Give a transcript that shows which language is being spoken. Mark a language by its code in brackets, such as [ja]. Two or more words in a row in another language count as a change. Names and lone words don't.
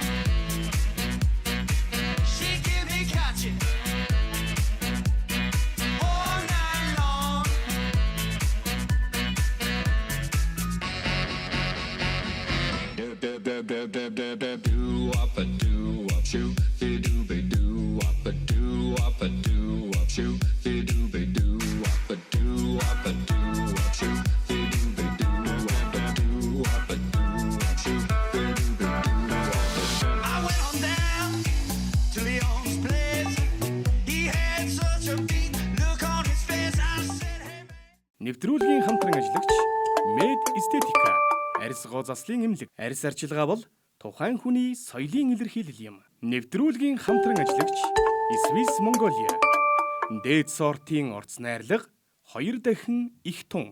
[en] She give me catching all night long. Do wop a doo wop shoo be doo be doo wop a doo wop a doo wop shoo be doo be doo wop a doo wop a doo wop shoo be doo be doo wop a doo wop a doo wop shoo be doo be doo wop a doo. I went on down to Leon's place. He had such a beat look on his face. I said, hey. [mn] Нэвтрүүлгийн хамтран ажиллагч Med Estetica арьсгоо заслын эмнэлэг. Арьс арчилгаа бол тухайн хүний соёлын илэрхийлэл юм. Нэвтрүүлгийн хамтран ажиллагч Swiss Mongolia. Дээд сортын орц найрлага 2 дахин их тун.